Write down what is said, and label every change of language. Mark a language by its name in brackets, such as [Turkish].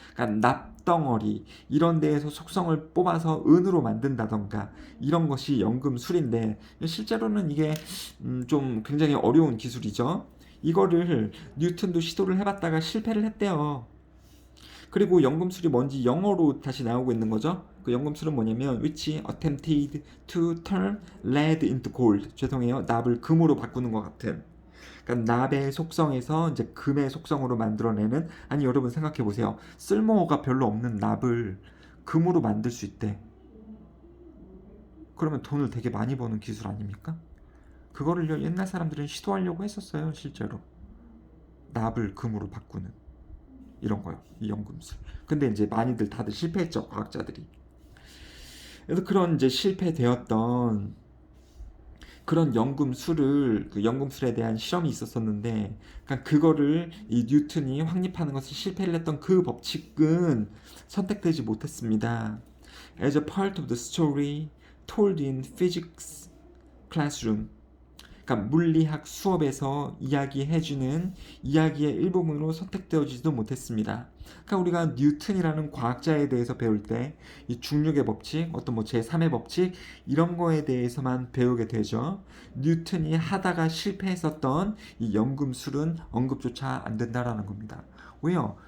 [Korean] 그러니까 납덩어리 이런 데에서 속성을 뽑아서 은으로 만든다던가 이런 것이 연금술인데 실제로는 이게 좀 굉장히 어려운 기술이죠. 이거를 뉴턴도 시도를 해봤다가 실패를 했대요. 그리고 연금술이 뭔지 영어로 다시 나오고 있는 거죠. 그 연금술은 뭐냐면 [English] which attempted to turn lead into gold. [Korean] 죄송해요. 납을 금으로 바꾸는 것 같은. 그러니까 납의 속성에서 이제 금의 속성으로 만들어내는 아니 여러분 생각해 보세요. 쓸모가 별로 없는 납을 금으로 만들 수 있대. 그러면 돈을 되게 많이 버는 기술 아닙니까? 그거를 옛날 사람들은 시도하려고 했었어요, 실제로. 납을 금으로 바꾸는 이런 거요, 이 연금술. 근데 이제 많이들 다들 실패했죠, 과학자들이. 그래서 그런 이제 실패되었던 그런 연금술을 그 연금술에 대한 실험이 있었었는데, 그러니까 그거를 이 뉴턴이 확립하는 것을 실패를 했던 그 법칙은 선택되지 못했습니다. [English] As a part of the story told in physics classroom. [Korean] 그러니까 물리학 수업에서 이야기해주는 이야기의 일부분으로 선택되어지지도 못했습니다. 그러니까 우리가 뉴턴이라는 과학자에 대해서 배울 때 이 중력의 법칙, 어떤 뭐 제3의 법칙 이런 거에 대해서만 배우게 되죠. 뉴턴이 하다가 실패했었던 이 연금술은 언급조차 안 된다라는 겁니다. 왜요?